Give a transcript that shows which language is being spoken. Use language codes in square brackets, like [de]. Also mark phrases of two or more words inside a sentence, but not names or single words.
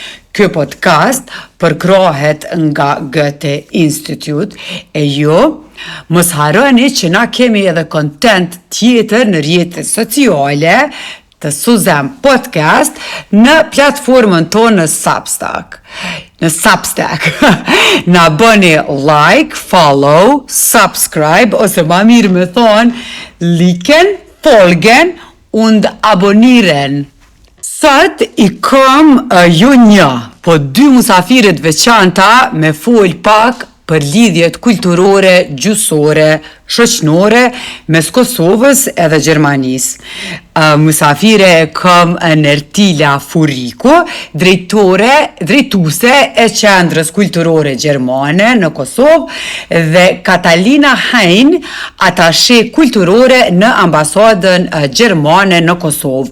[sq] Ky podcast përkrahet nga Goethe Institute e ju mos harroni që na kemi edhe content tjetër në rrjetet sociale të Suzan Podcast në platformën tonë në Substack. Na bëni [en] like, follow, subscribe [sq] ose ma mirë me thonë [de] liken, folgen und abonieren. [sq] Sot i kam jo një, po 2 musafiret veçanta me fol pak për lidhjet kulturore, gjuhësore, shoqërore mes Kosovës edhe Gjermanisë. Musafire kam Nertila Furiko, drejtuese e Qendrës Kulturore Gjermane në Kosovë dhe Katalina Hein, atashe kulturore në ambasadën gjermane në Kosovë.